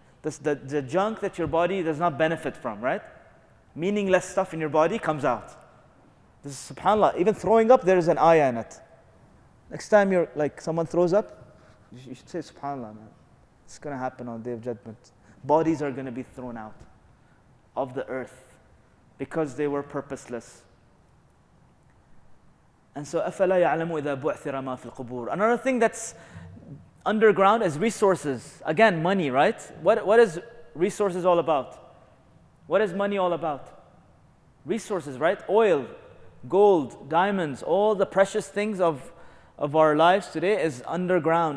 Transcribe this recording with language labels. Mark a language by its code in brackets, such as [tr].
[en] The junk that your body does not benefit from, right? Meaningless stuff in your body comes out. This is subhanAllah. Even throwing up, there is an ayah in it. Next time you're like someone throws up, you should say subhanAllah, man. It's going to happen on the Day of Judgment. Bodies are going to be thrown out of the earth because they were purposeless. And so, [ar] أَفَلَا يَعْلَمُ إِذَا بُعْثِرَ مَا فِي الْقُبُورِ. [en] Another thing that's underground is resources. Again, money, right? What is resources all about? What is money all about? Resources, right? Oil, gold, diamonds, all the precious things of our lives today is underground.